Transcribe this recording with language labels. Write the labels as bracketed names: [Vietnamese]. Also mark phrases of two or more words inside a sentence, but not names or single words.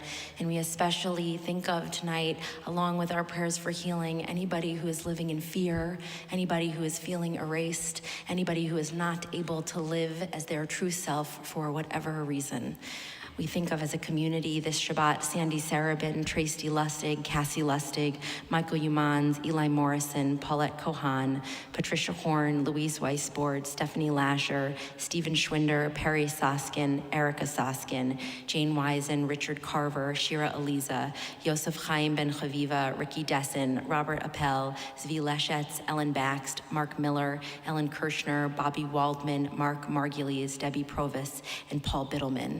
[English] And we especially think of tonight, along with our prayers for healing, anybody who is living in fear, anybody who is feeling erased, anybody who is not able to live as their true self for whatever reason. We think of as a community this Shabbat, Sandy Sarabin, Tracy Lustig, Cassie Lustig, Michael Humans, Eli Morrison, Paulette Kohan, Patricia Horn, Louise Weisbord, Stephanie Lasher, Stephen Schwinder, Perry Soskin, Erica Soskin, Jane Wisen, Richard Carver, Shira Eliza, Yosef Chaim Ben Chaviva, Ricky Dessen, Robert Appel, Zvi Leshetz, Ellen Baxt, Mark Miller, Ellen Kirshner, Bobby Waldman, Mark Margulies, Debbie Provis, and Paul Biddleman.